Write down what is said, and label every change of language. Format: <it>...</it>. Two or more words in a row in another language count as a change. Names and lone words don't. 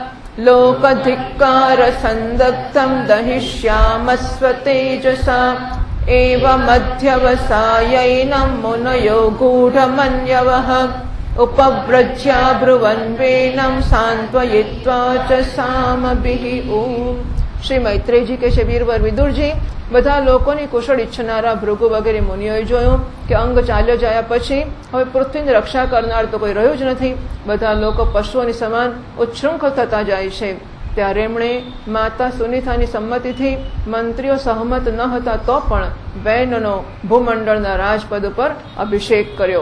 <sa>लोकधिक्कारसन्दग्धं दहिष्यामस्वतेजसा एवमध्यवसायैनं मुनयो गूढमन्यवः उपव्रज्या ब्रुवन् वेनं सांत्वयित्वा च सामभिः।</sa> <gu>श्री मैत्रेय जी કે છે વીરવર વિદુરજી, બધા લોકોની કુશળ ઈચ્છનારા ભૃગુ વગેરે મુનિઓએ જોયું કે અંગ ચાલ્યો જાય પછી હવે પૃથ્વીની રક્ષા કરનાર તો કોઈ રહ્યું જ નથી. બધા લોકો પશુઓની સમાન ઉચ્છૃંખલ થતા જાય છે. ત્યારે એમણે માતા સુનીતાની સંમતિથી મંત્રીઓ સહમત ન હતા તો પણ વૈનનો ભૂમંડળના રાજપદ ઉપર અભિષેક કર્યો.</gu>